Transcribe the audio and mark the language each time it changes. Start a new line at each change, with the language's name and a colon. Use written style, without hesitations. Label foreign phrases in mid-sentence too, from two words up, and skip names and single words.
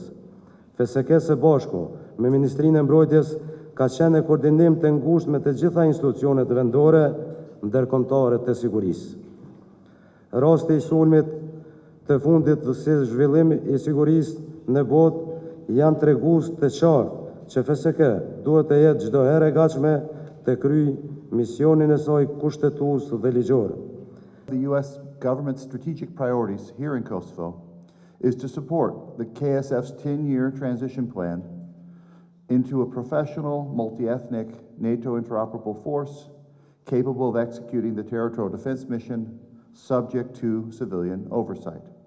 Albanian: FSK së bashku me Ministrinë e Mbrojtjes ka qenë në koordinim të ngushtë me të gjitha institucionet vendore ndërkombëtare të sigurisë. Rasti i sulmit të fundit si zhvillim i sigurisë në botë janë tregues të qartë që FSK duhet të jetë çdo herë e gatshme të kryej misionin e saj kushtetues dhe ligjor.
English: The U.S. government's strategic priorities here in Kosovo is to support the KSF's 10-year transition plan into a professional, multi-ethnic, NATO interoperable force capable of executing the territorial defense mission subject to civilian oversight.